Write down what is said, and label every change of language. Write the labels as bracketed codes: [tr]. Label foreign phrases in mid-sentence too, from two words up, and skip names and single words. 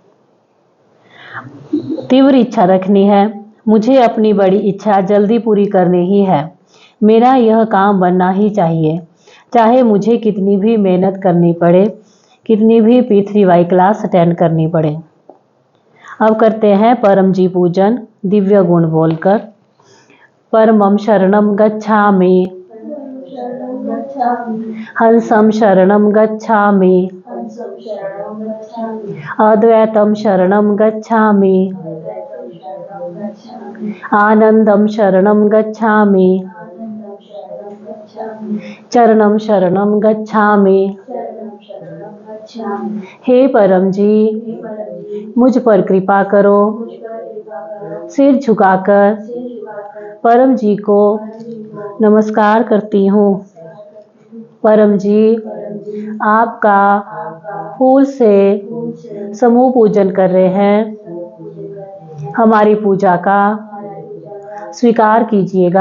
[hi] तीव्र इच्छा रखनी है, मुझे अपनी बड़ी इच्छा जल्दी पूरी करनी ही है। मेरा यह काम बनना ही चाहिए, चाहे मुझे कितनी भी मेहनत करनी पड़े, कितनी भी P3Y [en] class attend [hi] करनी पड़े। अब करते हैं परम जी पूजन दिव्य गुण बोलकर। [sa] परमं शरणं गच्छामि, हंसं शरणं गच्छामि, अद्वैतं शरणं गच्छामि, आनंदं शरणं गच्छामि, चरणं शरणं गच्छामि। [hi] हे परम जी, मुझ पर कृपा करो। सिर झुकाकर परम जी को नमस्कार करती हूँ। परम जी, आपका फूल से समूह पूजन कर रहे हैं, हमारी पूजा का स्वीकार कीजिएगा।